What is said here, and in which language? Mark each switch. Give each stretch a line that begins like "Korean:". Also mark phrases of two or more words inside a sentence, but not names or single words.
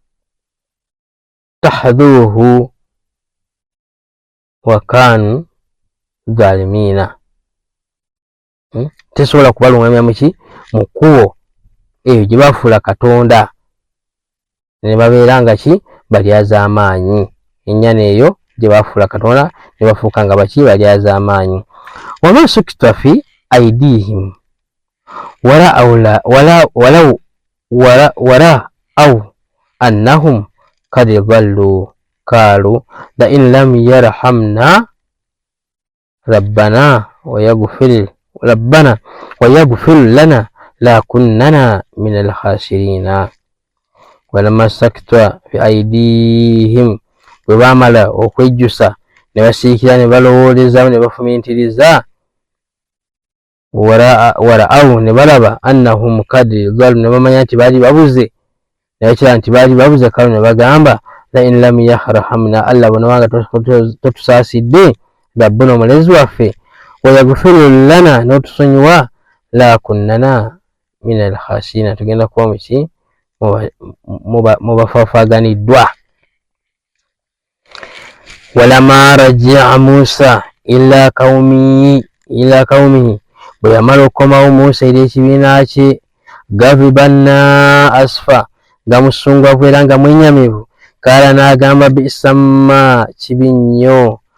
Arabic: اتخذوه وكانوا ظالمين
Ganda: tesobola kubalungamya muki mu kkubo eyo gye bafuula katonda ne babeera nga ki balyaz'amaanyi. Ennyana eyo gye bafuula katonda ne bafuuka nga baki balyaz'amaanyi.
Arabic: ولما سقط في أيديهم ورأوا أنهم قد ضلوا قالوا لئن لم يرحمنا ربنا ويغفر لنا لنكونن من الخاسرين. ولما سقط في أيديهم
Ganda: bwe baamala okwejjusa ne basiikira ne balowooleza ne bafumintiriza waraawu ne balaba
Arabic: أنهم قد ضلوا
Ganda: ne bamanya nti baali babuze ne bakira nti baali babuze kalu ne bagamba
Arabic: لئن لم يرحمنا الله
Ganda: bonawanga totusaasidde rabbuna omulezi waffe
Arabic: ويغفر لنا
Ganda: n'otusonyiwa
Arabic: لنكونن من الخاسرين
Ganda: tugenda kuba muki mu bafaafaganiddwa.
Arabic: ولما رجع موسى إلى قومه
Ganda: bwe yamala okukomawo Musa eri ekibiina kye
Arabic: غضبان أسفا
Ganda: nga musunguwavu era nga mwenyamivu kala n'agamba bisamma kibi nnyo